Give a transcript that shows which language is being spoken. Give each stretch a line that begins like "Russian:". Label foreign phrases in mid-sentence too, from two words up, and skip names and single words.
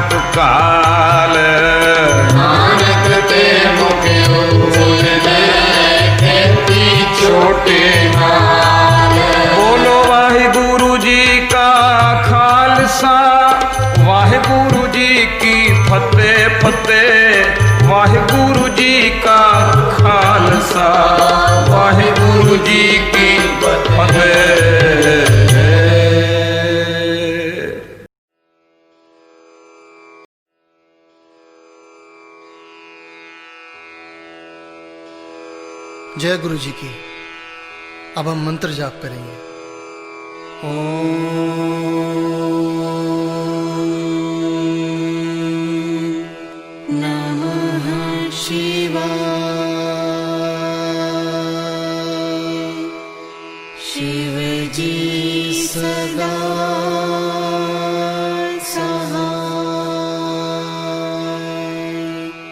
Punjabi: ਕਾਲ ਨਾਨਕ ਤੇ ਮੁਖ ਉਜਲੇ ਖੇਤੀ ਛੋਟੇ ਨਾਲ ਬੋਲੋ ਵਾਹਿਗੁਰੂ ਜੀ ਕਾ ਖਾਲਸਾ ਵਾਹਿਗੁਰੂ ਜੀ ਕੀ ਫਤਹਿ ਫਤਹਿ ਵਾਹਿਗੁਰੂ ਜੀ ਕਾ ਖਾਲਸਾ ਵਾਹਿਗੁਰੂ ਜੀ ਕੀ ਫਤਹਿ।
Hindi: जय गुरु जी की। अब हम मंत्र जाप करेंगे।
Sanskrit: नमः शिवाय।
Hindi: शिव जी सदा सहाय।